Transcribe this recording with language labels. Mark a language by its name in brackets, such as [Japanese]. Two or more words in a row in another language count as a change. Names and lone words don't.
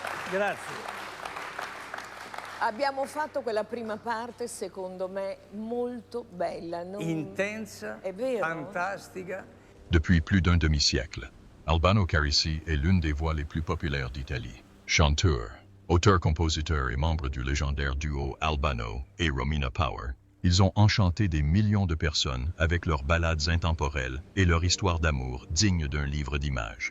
[Italian] Grazie. Abbiamo fatto quella prima parte, secondo me, molto bella. Intensa, È vero? fantastica. [French] Depuis plus d'un demi-siècle, Albano Carrisi est l'une des voix les plus populaires d'Italie. Chanteur, auteur-compositeur et membre du légendaire duo Albano et Romina Power, ils ont enchanté des millions de personnes avec leurs ballades intemporelles et leur histoire d'amour digne d'un livre d'images.